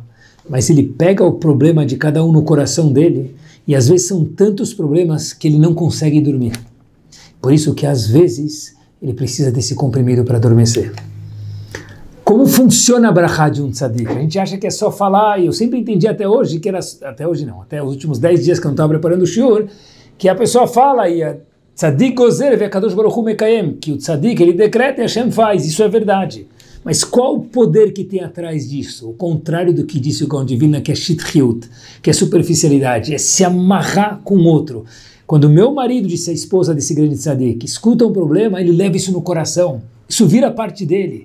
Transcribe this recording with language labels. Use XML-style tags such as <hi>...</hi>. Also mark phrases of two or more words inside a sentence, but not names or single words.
<pt>Mas ele pega o problema de cada um no coração dele, e às vezes são tantos problemas que ele não consegue dormir. Por isso que às vezes ele precisa desse comprimido para adormecer. Como funciona a brachá de um tzadik? A gente acha que é só falar, e eu sempre entendi até hoje, que era, até hoje não, até os últimos 10 dias que eu não estava preparando o shiur, que a pessoa fala, e a</pt> <he>צדיק גוזר והקדוש ברוך הוא מקיים,</he> <pt>que o tzadik ele decreta e Hashem faz, isso é verdade. Mas qual o poder que tem atrás disso? O contrário do que disse o Gaon de Vilna, que é shitchiut, que é superficialidade, é se amarrar com o outro. Quando o meu marido, disse a esposa desse grande tzadik, escuta um problema, ele leva isso no coração, isso vira parte dele.</pt>